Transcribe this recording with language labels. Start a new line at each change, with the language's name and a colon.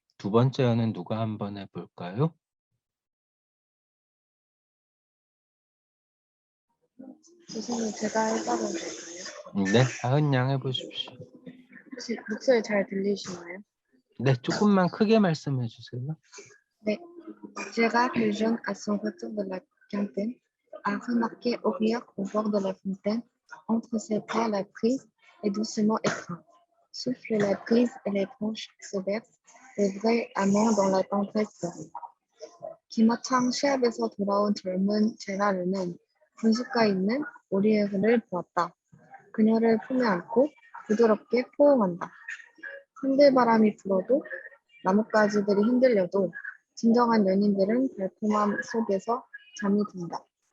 Korean: 두 번째 연은 누가 한번 해볼까요? 교수님, 제가 해봐도 될까요? 네, 하은 양 해보십시오. 혹시 목소리 잘 들리시나요? 네, 조금만 크게 말씀해 주세요. 네.
French: Gérard le jeune, à son retour de la quintaine, a remarqué Aurière au bord de la fontaine, entre ses bras la prise et doucement étreint. Souffle la brise et les branches se bercent, les vrais amants dans la tendresse dorment.
Korean: 기마창 시합에서 돌아온 젊은 제라르는 분수가 있는 오리에르를 보았다. 그녀를 품에 안고 부드럽게 포옹한다. 흔들바람이 불어도 나뭇가지들이 흔들려도 진정한 연인들은 달콤함 속에서 잠이 든다.